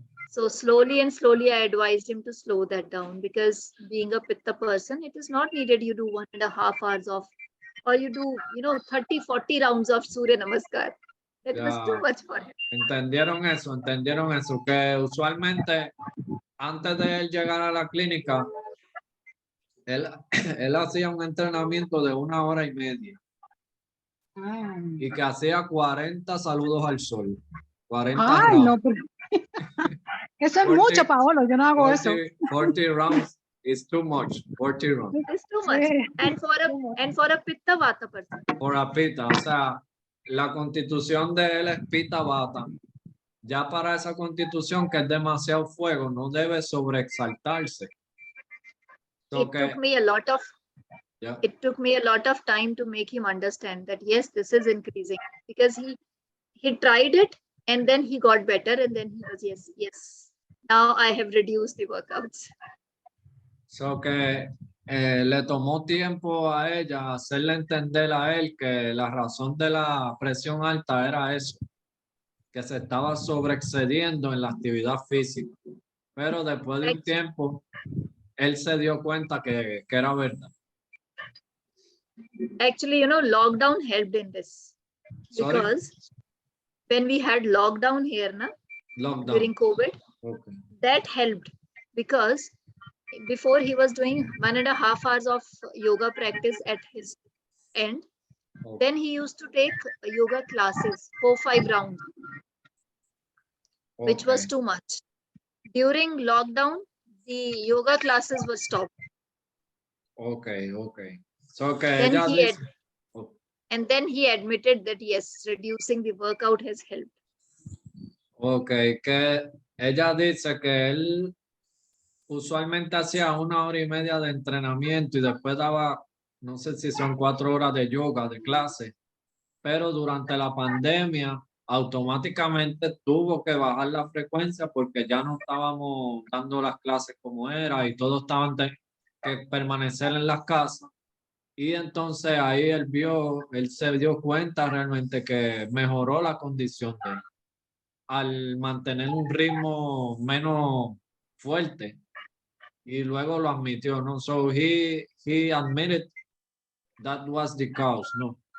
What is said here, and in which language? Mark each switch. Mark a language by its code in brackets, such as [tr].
[en] So slowly and slowly, I advised him to slow that down, because being a Pitta person, it is not needed you do 1.5 hours of, or you do, 30-40 rounds of Surya Namaskar. That was too Yeah. much for him. [es] Entendieron eso, que usualmente antes de él llegar a la clínica, él, él hacía un entrenamiento de 1 hora y media Ah. y que hacía 40 saludos al sol. [en] 40 Ay, rounds. [es] no, pero eso es [en] 40 [es] mucho, Paolo. Yo no hago eso. [en] 40 rounds is too much. 40 rounds. It's too much. [es] Sí. [en] And for a Pitta Vata person. [es] Por a Pita, o sea, la constitución de él es Pita Vata. Ya para esa constitución que es demasiado fuego, no debe sobreexaltarse. [en] So It took me a lot of yeah. It took me a lot of time to make him understand that yes, this is increasing, because he tried it and then he got better, and then he was yes. Now I have reduced the workouts. [es] So que le tomó tiempo a ella hacerle entender a él que la razón de la presión alta era eso, que se estaba sobreexcediendo en la actividad física. Pero después de un tiempo, él se dio cuenta que era verdad. [en] Actually, lockdown helped in this. Sorry? Because when we had lockdown here, Lockdown. during COVID, Okay. that helped, because before he was doing 1.5 hours of yoga practice at his end. Okay. Then he used to take yoga classes, 4-5 rounds, which was too much. During lockdown, the yoga classes were stopped. [es] Okay. So que [en] Then [es] ella [en] he [es] dice, [en] And then he admitted that yes, reducing the workout has helped. [es] okay, que ella dice que él usualmente hacía 1 hora y media de entrenamiento y después daba, no sé si son 4 horas de yoga, de clase, pero durante la pandemia automáticamente tuvo que bajar la frecuencia porque ya no estábamos dando las clases como era y todos estaban que permanecer en las casas. Y entonces ahí él se dio cuenta realmente que mejoró la condición de él al mantener un ritmo menos fuerte. Y luego lo admitió, ¿no? [en] So he admitted that was the cause, ¿no?